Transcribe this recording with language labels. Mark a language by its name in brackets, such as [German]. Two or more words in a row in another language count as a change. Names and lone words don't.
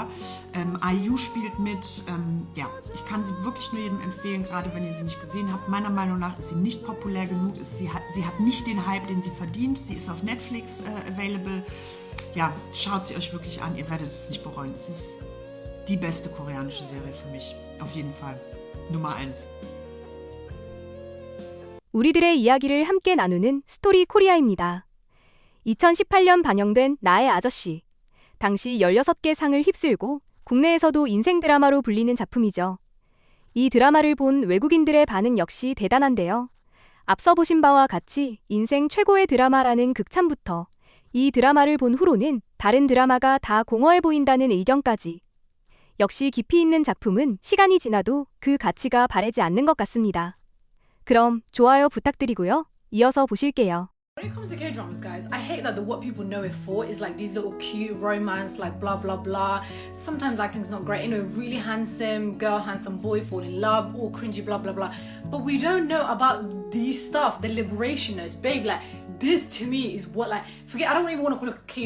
[German] IU spielt mit, ja, ich kann sie wirklich nur jedem empfehlen, gerade wenn ihr sie nicht gesehen habt. Meiner Meinung nach ist sie nicht populär genug, sie hat nicht den Hype, den sie verdient. Sie ist auf Netflix available. Ja, schaut sie euch wirklich an, ihr werdet es nicht bereuen. Es ist die beste koreanische Serie für mich, auf jeden Fall. Nummer 1. [Korean] 우리들의 이야기를 함께 나누는 스토리 코리아입니다. 2018년 방영된 나의 아저씨. 당시 16개 상을 휩쓸고 국내에서도 인생 드라마로 불리는 작품이죠. 이 드라마를 본 외국인들의 반응 역시 대단한데요. 앞서 보신 바와 같이 인생 최고의 드라마라는 극찬부터 이 드라마를 본 후로는 다른 드라마가 다 공허해 보인다는 의견까지. 역시 깊이 있는 작품은 시간이 지나도 그 가치가 바래지 않는 것 같습니다. 그럼 좋아요 부탁드리고요. 이어서 보실게요. [English] When it comes to K-dramas, guys, I hate that what people know it for is like these little cute romance, like blah blah blah. Sometimes acting's not great, you know, really handsome girl, handsome boy fall in love, all cringy, blah blah blah. But we don't know about these stuff, the liberationist, babe. Like this to me is what, like, forget. I don't even want to call it K-drama.